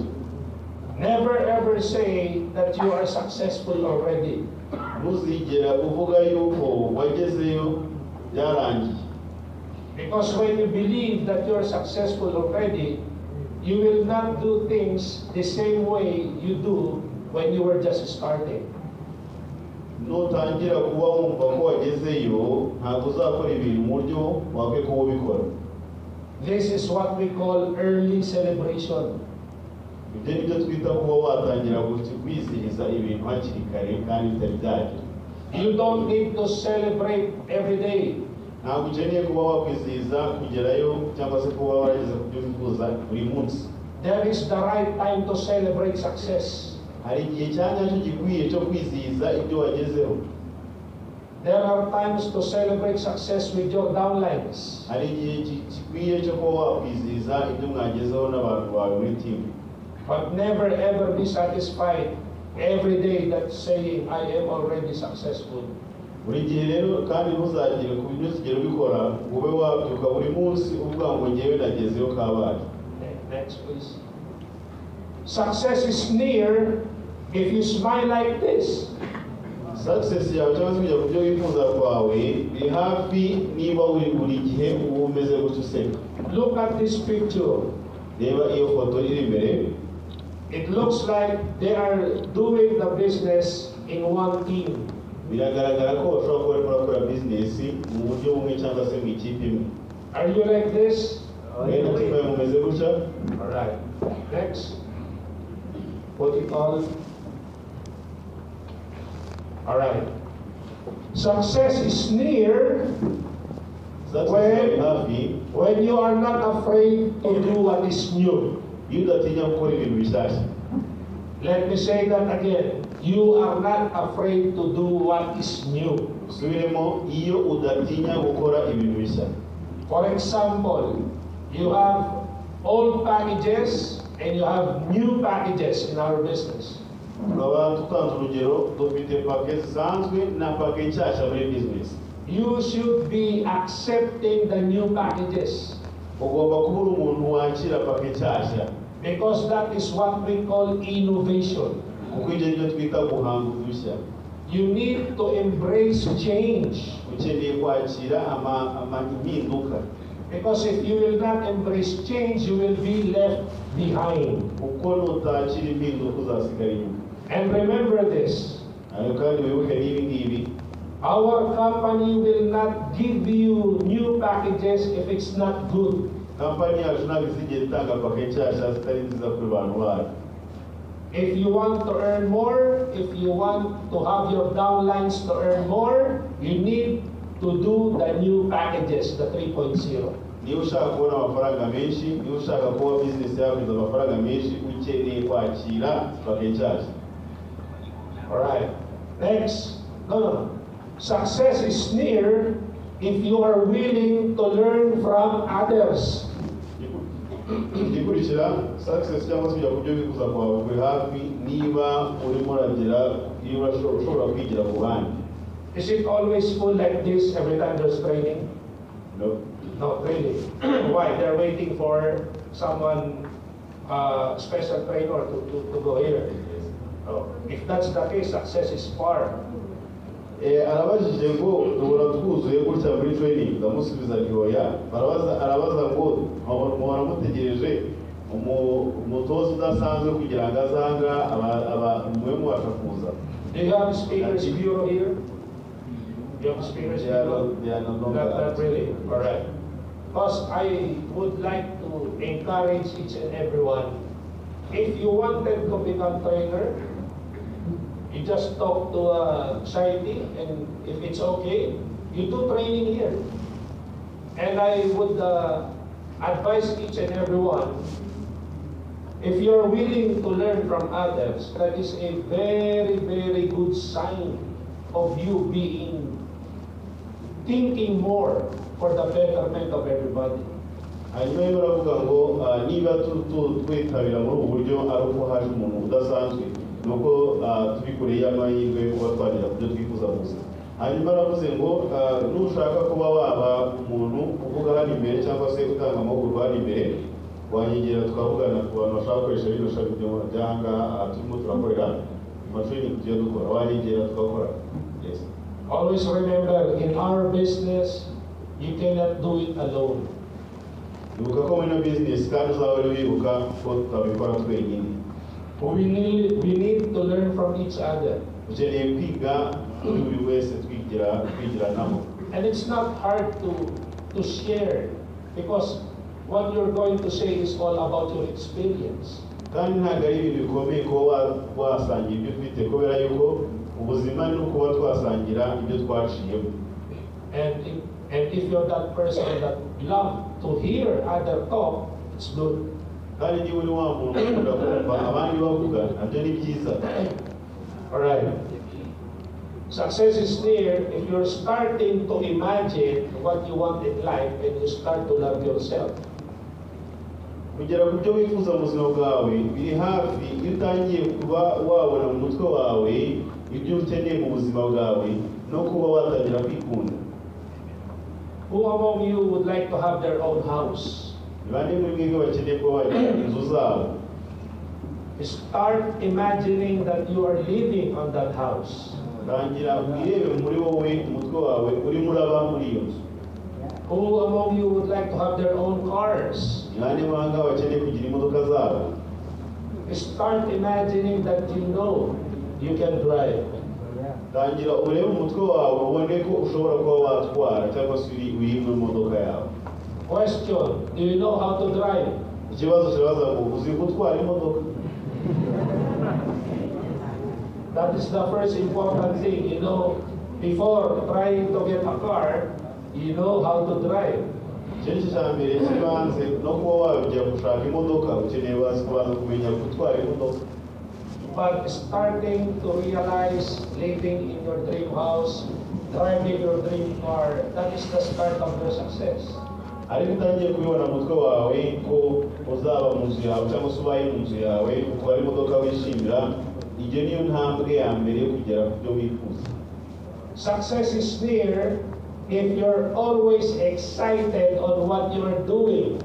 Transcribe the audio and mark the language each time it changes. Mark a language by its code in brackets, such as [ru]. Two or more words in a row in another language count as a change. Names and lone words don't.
[en] Never ever say that you are successful already. [rw] Ntuzigera uvuga yuko wagezeyo byarangiye. [en] Because when you believe that you are successful already, you will not do things the same way you do when you were just starting. [rw] Nutangira kuba wumva ko wagezeyo ntabwo uzakora ibintu mu buryo wakwiye kuba ubikora. [en] This is what we call early celebration. [rw] Ibyo ni byo twita kuba watangira kwizihiza ibintu hakiri kare kandi bitari byagera. [en] You don't need to celebrate every day. [rw] Ntabwo ukeneye kuba wakwizihiza kugerayo cyangwa se kuba warageze ku byo wifuza buri munsi. [en] There is the right time to celebrate success. [rw] Hari igihe cyanyacyo gikwiye cyo kwizihiza ibyo wagezeho. [en] There are times to celebrate success with your downlines. [rw] Hari igihe gikwiye cyo kuba wakwizihiza ibyo mwagezeho n'abantu bawe muri timu. [en] But never ever be satisfied every day that saying, I am already successful. [rw] Buri gihe rero kandi ntuzagire ku bintu uzigera ubikora ngo ube wabyuka buri munsi uvuga ngo ngewe nagezeyo kabaye. [en] Next please. Success is near if you smile like this. [rw] Success yawe cyangwa se kujya ku byo wifuza kwawe biri hafi niba uri buri gihe uba umeze gutyo useka. [en] Look at this picture. [rw] Reba iyo foto iri imbere. [en] It looks like they are doing the business in one team. [rw] Biragaragara ko bashobora kuba barimo barakora business mu buryo bumwe cyangwa se mu ikipe imwe. [en] Are you like this? [rw] Rero timu yawe mumeze gutya. [en] Alright. Next. What you call? Alright. Success is near [rw] Success yawe hafi [en] when you are not afraid to do what is new. [rw] iyo udatinya gukora ibintu bishyashya. [en] Let me say that again. You are not afraid to do what is new. [rw] Subiremo, iyo udatinya gukora ibintu bishya. [en] For example, you have old packages and you have new packages in our business. [rw] Tukaba tutanze urugero dufite pake zisanzwe na pake nshyashya muri business. [en] You should be accepting the new packages. [rw] Ugomba kuba uri umuntu wakira pake nshyashya. [en] Because that is what we call innovation. [rw] Kuko ibyo nibyo twita guhanga udushya. [en] You need to embrace change. [rw] Ukeneye kwakira impinduka. [en] Because if you will not embrace change, you will be left behind. [rw] Kuko nutakira impinduka uzasigara inyuma. [en] And remember this. [rw] Ariko kandi wibuke n'ibi ngibi. [en] Our company will not give you new packages if it's not good. [rw] Kampani yacu ntabwo izigera itanga pake nshyashya zitari nziza kuri bantu bayo. [en] If you want to earn more, if you want to have your downlines to earn more, you need to do the new packages, the 3.0. [rw] Niba ushaka kubona amafaranga menshi, niba ushaka kuba business yawe iza amafaranga menshi, ukeneye kwakira pake nshyashya. [en] Alright. Next. No. Success is near if you are willing to learn from others. [rw] Igikurikira success cyangwa se kujya ku byo wifuza kwawe kuri hafi niba urimo uragera niba ushobora kwigira ku bandi. [en] Is it always full like this every time there's training? No. No, really. Why? They're waiting for someone, special trainer to go here. Oh, if that's the case, success is far. [rw] Arabajije ngo duhora twuzuye gutya muri training ndamusubiza ati oya. Arabaza ngo muhora mutegereje umutoza udasanzwe kugira ngo azanga mwe mubasha kuza. [en] Do you have speakers bureau here? You have speakers bureau? Not really. All right. Because I would like to encourage each and everyone. If you wanted to become trainer, you just talk to a society, and if it's okay, you do training here. And I would advise each and everyone, if you're willing to learn from others, that is a very, very good sign of you thinking more for the betterment of everybody. [rw] Hanyuma rero baravuga ngo niba twitabira muri ubu buryo ari uko haje umuntu udasanzwe nuko turi kure y'amahirwe yo kuba twagera ku byo twifuza gusa. Hanyuma navuze ngo nushaka kuba waba umuntu uvuga hano imbere cyangwa se utanga amahugurwa hano imbere, wanyegera tukavugana ku bantu bashaka gukoresha bino shami by'ahangaha turimo turakorera amatraining tugiye dukora, wanyegera tukakora. [en] Yes. Always remember, in our business, you cannot do it alone. [rw] Ibuka ko muri business kandi uzaba uri wibuka ko tutabikora twenyine. [en] We need to learn from each other. [rw] Ukeneye kwiga kuri buri wese twigiranaho. [en] And it's not hard to share, because what you're going to say is all about your experience. [rw] Kandi ntabwo ari ibintu bikomeye kuba wasangira ibyo ufite, kubera yuko ubuzima ni ukuba twasangira ibyo twaciyemo. [en] And if you're that person that love to hear other talk, it's good. [rw] Kandi niba uri wa muntu ukunda kumva abandi bavuga, nabyo ni byiza. [en] All right. Success is near if you're starting to imagine what you want in life and you start to love yourself. [rw] Kugera ku byo wifuza mu buzima bwawe biri hafi iyo utangiye kuba wabona mu mutwe wawe ibyo ukeneye mu buzima bwawe no kuba watangira kwikunda. [en] Who among you would like to have their own house? [rw] Bande muri mwebwe bakeneye kuba bagira inzu zabo. [en] Start imagining that you are living on that house. [rw] Tangira wirebe muri wowe umutwe wawe urimo uraba muri iyo nzu. [en] Who among you would like to have their own cars? [rw] Bande banga bakeneye kugira imodoka zabo. [en] Start imagining that you know you can drive. [rw] Tangira urebe umutwe wawe ubone ko ushobora kuba watwara cyangwa se uri mu modoka yawe. [en] Question: do you know how to drive? [rw] Ikibazo kirabaza ngo uzi gutwara imodoka? [en] That is the first important thing. You know, before trying to get a car, you know how to drive. [rw] Ikintu cya mbere kibanze no kuba wajya gushaka imodoka ukeneye kubanza kumenya gutwara imodoka. [en] But starting to realize living in your dream house, driving your dream car, that is the start of your success. [rw] Ariko utangiye kubibona mu mutwe wawe ko uzaba mu nzu yawe cyangwa se ubaye mu nzu yawe utwara imodoka wishimira, iyo niyo ntambwe ya mbere yo kugera ku byo wifuza. [en] Success is near if you're always excited on what you're doing.